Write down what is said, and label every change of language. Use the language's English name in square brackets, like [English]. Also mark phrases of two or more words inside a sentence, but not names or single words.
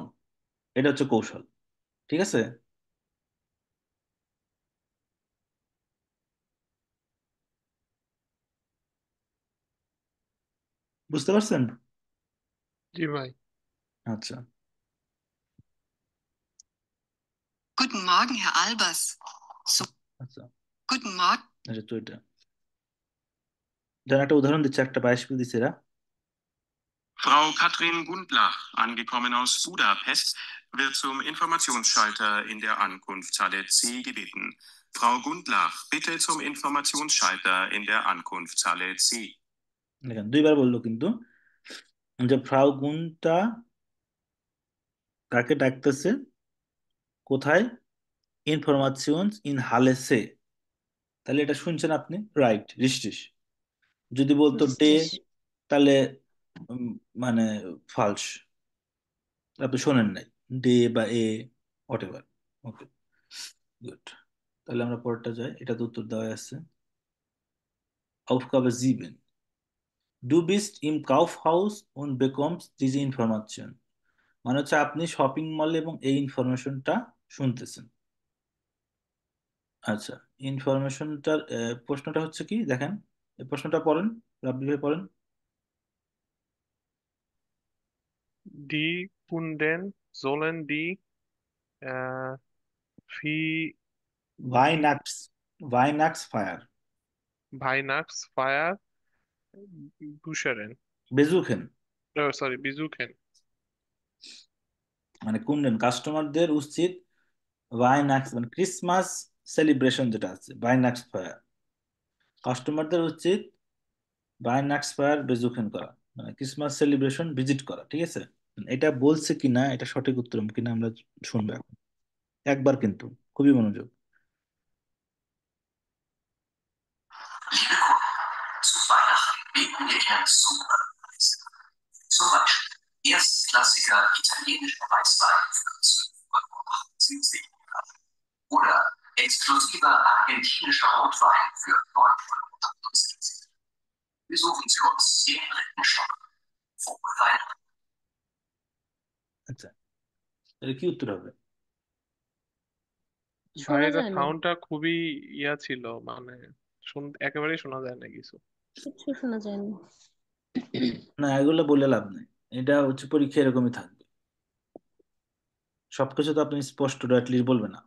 [Bangla] এটা হচ্ছে কৌশল। ঠিক আছে? বুঝতে পারছেন? জি ভাই। আচ্ছা। [German] Guten Morgen, Herr Albers. So, [Bangla] আচ্ছা, [German] guten Morgen. [Bangla] আচ্ছা, তো এটা যেন একটা উদাহরণ দিচ্ছে, একটা বাইশ দিচ্ছে এরা। [German] Frau Katrin Gundlach, angekommen aus Budapest, wird zum Informationsschalter in der Ankunftshalle C gebeten. Frau Gundlach, bitte zum Informationsschalter in der Ankunftshalle C. [Bangla] দেখেন 2বার বললো কিন্তু, যে ফ্রাউ গুনটা কাকে ডাকতেছে, কোথায়? [German] Informations in Halle C. [Bangla] তাহলে এটা শুনছেন আপনি, রাইট, রিস্টিস। যদি বলতো ডে, বুঝছিস? তাহলে উম, মানে ফালস, আপনি শোনেন নাই। ডে বা এ, [English] what ever. [Bangla] ওকে, গুড। তাহলে আমরা পরেরটা যাই, এটা তো উত্তর দেওয়া আছে। [German] Aufgabe 7. Du bist im Kaufhaus und bekommst diese Information. [Bangla] মানে হচ্ছে আপনি শপিং মলে এবং এই ইনফরমেশনটা শুনতেছেন। আচ্ছা, ইনফরমেশনটার প্রশ্নটা হচ্ছে কি দেখেন, এই প্রশ্নটা পড়েন, রাব্বি ভাই পড়েন। [German] Die Kunden sollen die äh, Vi Weihnachts, Weihnachtsfeier, Weihnachtsfeier bucheren. besuchen. Sorry, besuchen. [Bangla] মানে কোনদিন কাস্টমারদের উচিত ভাইনাক্স মানে [English] Christmas celebration [Bangla] যেটা আছে, [German] Weihnachtsfeier, [Bangla] কাস্টমারদের উচিত [German] Weihnachtsfeier besuchen [Bangla] করা, মানে [English] Christmas celebration visit [Bangla] করা, ঠিক আছে? এটা বলছে কিনা, এটা সঠিক উত্তর কিনা আমরা শুনবো এখন, একবার কিন্তু, খুবই মনোযোগ। [German] Zu Weihnachten bieten wir gerne super Preise. Zum Beispiel erstklassiger italienischer Weißwein für 12,78 € oder exklusiver argentinischer Rotwein für 9,78 €. Besuchen Sie uns im dritten Stock. Frohe Weihnachten. [Bangla] আচ্ছা, এটা কি উত্তর হবে? ভাই শোনা এটা যায় না, সাউন্ডটা খুবই ইয়া ছিল, মানে একেবারেই শোনা যায় না কিছু। কিচ্ছু শোনা যায় না। না, এগুলো বলে লাভ নেই, এটা হচ্ছে পরীক্ষা এরকমই থাকবে, সবকিছু তো আপনি স্পষ্ট অ্যাটলিস্ট বলবে না।